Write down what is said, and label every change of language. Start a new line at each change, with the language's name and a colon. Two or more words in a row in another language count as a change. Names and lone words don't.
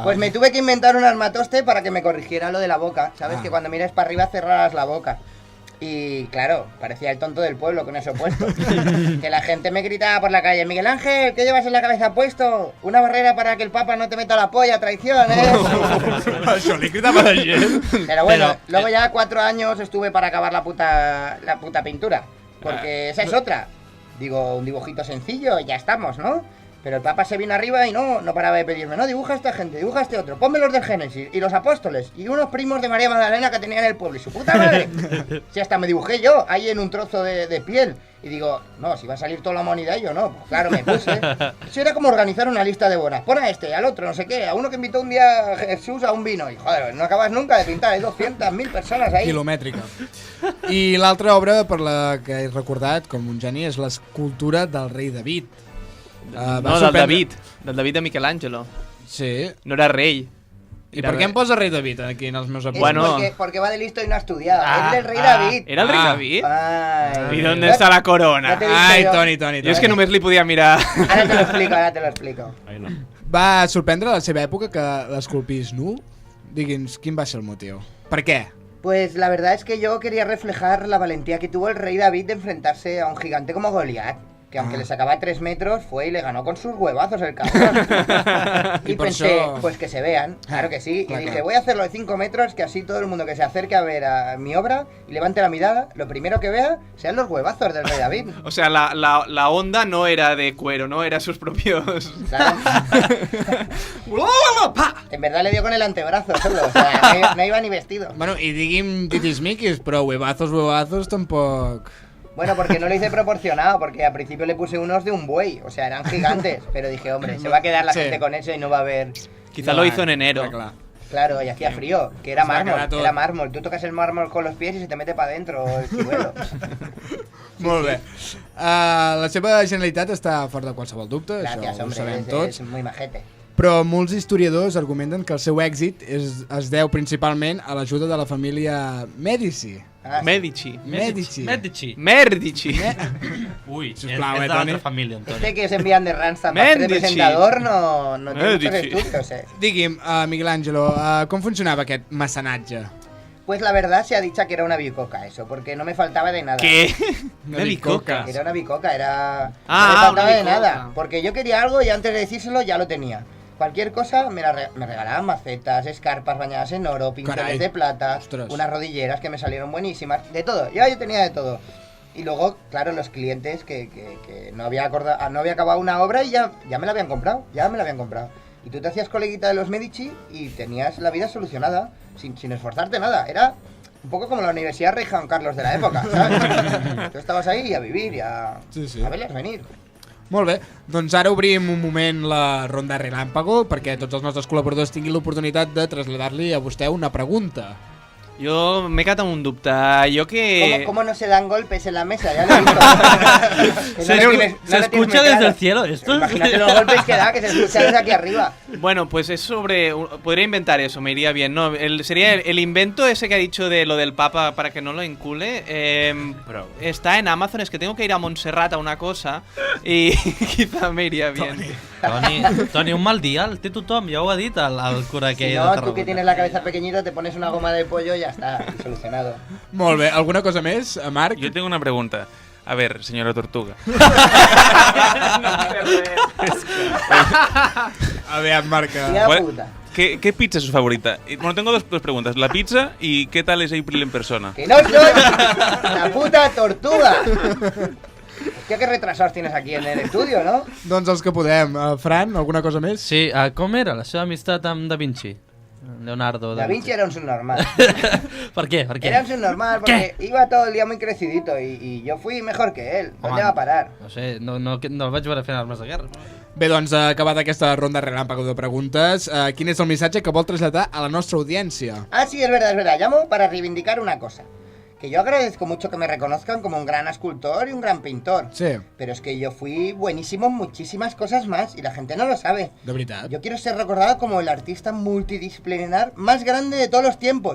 Spanish: Pues me tuve que inventar un armatoste para que me corrigiera lo de la boca. ¿Sabes? Que cuando miras para arriba cerraras la boca. Y claro, parecía el tonto del pueblo con eso puesto. Que la gente me gritaba por la calle, Miguel Ángel, ¿qué llevas en la cabeza puesto? Una barrera para que el Papa no te meta la polla, traición, ¿eh?
Catalan: Això li cridava la gent.
Spanish: Pero bueno, luego ya 4 años estuve para acabar la puta pintura. Porque esa es otra. Digo, un dibujito sencillo y ya estamos, ¿no? Pero el Papa se vino arriba y no paraba de pedirme, no, dibuja a esta gente, dibuja a este otro, ponme los del Génesis y los apóstoles y unos primos de María Magdalena que tenía en el pueblo y su puta madre. Si hasta me dibujé yo ahí en un trozo de piel. Y digo, no, si va a salir toda la humanidad y yo no, pues claro, me puse. Eso era como organizar una lista de bodas. Pon a este, al otro, no sé qué, a uno que invitó un día a Jesús a un vino. Y joder, no acabas nunca de pintar, hay 200.000 personas ahí.
Catalan: Quilomètrica. I l'altra obra per la que he recordat com un geni és l'escultura del rei David. No, del David de Michelangelo. Sí. No era rei. I per què em posa rei David aquí en els meus apunts? Bueno.
Spanish: Porque va de listo y no ha estudiado. Es del rey David. ¿Era el rey David? Ay. ¿Y dónde está la corona? No te he visto Ai, yo. Toni.
Catalan: Jo és que només li podia mirar.
Spanish: Ahora te lo explico.
Catalan: Va sorprendre a la seva època que l'esculpís nu? Digui'ns, quin va ser el motiu? Per què?
Spanish: Pues la verdad es que yo quería reflejar la valentía que tuvo el rey David de enfrentarse a un gigante como Goliat. Que aunque le sacaba 3 metros, fue y le ganó con sus huevazos el cabrón. Y por pensé, eso- pues que se vean, claro que sí. Claro, Y dije, claro. voy a hacerlo de 5 metros, que así todo el mundo que se acerque a ver a mi obra y levante la mirada, lo primero que vea sean los huevazos del rey David. O sea, la onda no era de cuero, ¿no? Era sus propios... Claro. En verdad le dio con el antebrazo solo, o sea, no iba ni vestido.
Catalan: Bueno, i digui'm titis-miquis, però huevazos tampoc...
Spanish: Bueno, porque no lo hice proporcionado, porque al principio le puse unos de un buey, o sea, eran gigantes, pero dije, hombre, se va a quedar la Sí. gente con eso y no va a haver... Quizá lo hizo en enero.
Catalan: Clar.
Spanish: Claro, y hacía frío, que era Se va a quedar tot. mármol. Tú tocas el mármol con los pies y se te mete para adentro el chivuelo.
Catalan: Molt bé. La seva genialitat està fora de qualsevol dubte,
Spanish: Gracias,
Catalan: això ho
Spanish: hombre,
Catalan: sabem
Spanish: es
Catalan: tots.
Spanish: muy majete.
Catalan: Però molts historiadors argumenten que el seu èxit es deu principalment a l'ajuda de la família Mèdici.
Spanish: Ah, sí. Medici. Medici. Medici. Merdici.
Catalan: Ui, Sisplau, és de Toni. l'altra família, Antoni.
Spanish: Este que os envían de Randstad para ser Mendici. presentador no tiene muchos Medici. estudios,
Catalan: Digui'm, Miguel Ángelo, com funcionava aquest mecenatge?
Spanish: Pues la verdad se ha dicho que era una bicoca eso, porque no me faltaba de nada. ¿Qué? Una bicoca. Era una bicoca, era... Ah, no me faltaba una de bicoca. nada, porque yo quería algo y antes de decírselo ya lo tenía. Cualquier cosa me regalaban macetas, escarpas bañadas en oro, pinceles Caray. de plata, Ostras. unas rodilleras que me salieron buenísimas, de todo, yo tenía de todo. Y luego, claro, los clientes que no había acabado una obra y ya me la habían comprado, Y tú te hacías coleguita de los Medici y tenías la vida solucionada, sin esforzarte nada. Era un poco como la Universidad Rey Juan Carlos de la época, ¿sabes? Tú estabas ahí a vivir y a verles venir.
Catalan: Molt bé, doncs ara obrim un moment la ronda relàmpago perquè tots els nostres col·laboradors tinguin l'oportunitat de traslladar-li a vostè una pregunta.
Spanish: Yo me queda un dubte. Yo que... ¿Cómo no se dan golpes en la mesa? Ya lo he visto. Que Se no le tienes- no se le tienes escucha muy desde claro. el cielo esto. Imagínate los golpes que da, que se escucha desde aquí arriba. Bueno, pues es sobre... Podría inventar eso, me iría bien. No, sería el invento ese que ha dicho de lo del Papa para que no lo incule. Está en Amazon, es que tengo que ir a Montserrat a una cosa y quizá me iría bien.
Catalan: Toni, un mal dia el té tothom, ja ho ha dit el cura
Spanish: Si
Catalan: aquell de
Spanish: no, tú
Catalan: Tarragona.
Spanish: que tienes la cabeza pequeñita, te pones una goma de pollo y ya está, solucionado.
Catalan: Molt bé, alguna cosa més, Marc?
Spanish: Yo tengo una pregunta. A ver, señora Tortuga.
Catalan: A veure, Marc.
Spanish: Tía Bueno, puta. ¿Qué pizza es su favorita? Bueno, tengo dos preguntas. La pizza y ¿qué tal es April en persona? ¡Que no soy la puta tortuga! Hòstia, que retrasados tienes aquí en el estudio, ¿no?
Catalan: Doncs els que podem. Fran, alguna cosa més? Sí, com era la seva amistat amb Da Vinci? Leonardo
Spanish: Da Vinci era un subnormal. ¿Por qué? Era un subnormal porque iba todo el día muy crecidito y yo fui mejor que él. ¿Dónde va a parar?
Catalan: No sé, no el vaig veure fent armes de guerra. Bé, doncs, acabada aquesta ronda relàmpago de preguntes, quin és el missatge que vol traslladar a la nostra audiència?
Spanish: Ah, sí, es verdad. Llamo para reivindicar una cosa. Que yo agradezco mucho que me reconozcan como un gran escultor y un gran pintor. Sí, Pero es que yo fui buenísimo en muchísimas cosas más y la gente no lo sabe.
Catalan: de veritat.
Spanish: Yo quiero ser recordado como el artista multidisciplinar más grande de todos los tiempos.